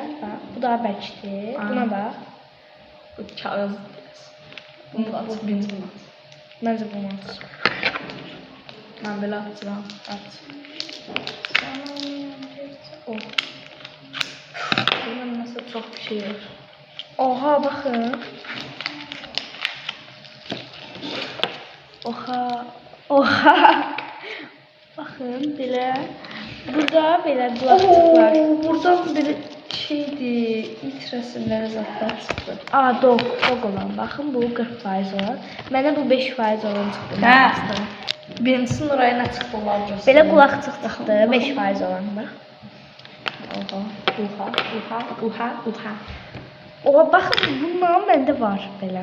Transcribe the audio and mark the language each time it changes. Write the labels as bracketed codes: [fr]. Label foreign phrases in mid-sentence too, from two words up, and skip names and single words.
[az] Bax, bu daha bərkdir. Buna bax. Bu kağız. Bunu da aç, birinci bunu aç. Məncə bunu aç. Mən belə açıram. Aç. Burada nəsə çox bir şey var. Oha, baxın. Oha. Oha. Bakın belə. Burada belə qulaqçıq var. [tr] Buradan bir şeydi, ilk resimlere zaten çıktı. Aa, [az] dog olan. Baxın bu 40% olan. Mənə bu 5% olan çıxdı. Hə. Birincisinin oraya [tr] ne çıktı [az] onlar göstərir. Belə qulaqçıq çıxdı 5% olan. Bax. Oha. Oha, baxın bundan məndə var belə.